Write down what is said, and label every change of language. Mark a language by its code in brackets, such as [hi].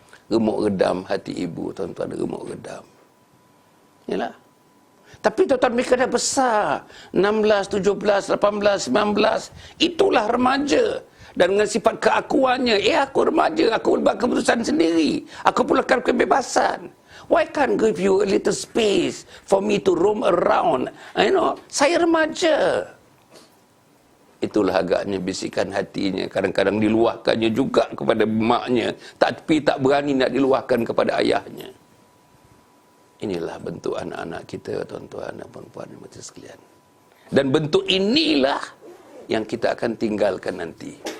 [ms] Remuk redam hati ibu, tuan-tuan, remuk redam. Yalah. Tapi tuan-tuan, mereka dah besar. 16, 17, 18, 19. Itulah remaja. Dan dengan sifat keakuannya, aku remaja, aku buat keputusan sendiri. Aku perlukan kebebasan. [en] Why can't give you a little space for me to roam around? [ms] Saya remaja. Itulah agaknya bisikan hatinya. Kadang-kadang diluahkannya juga kepada maknya. Tapi tak berani nak diluahkan kepada ayahnya. Inilah bentuk anak-anak kita, tuan-tuan dan puan-puan dan mati sekalian. Dan bentuk inilah yang kita akan tinggalkan nanti.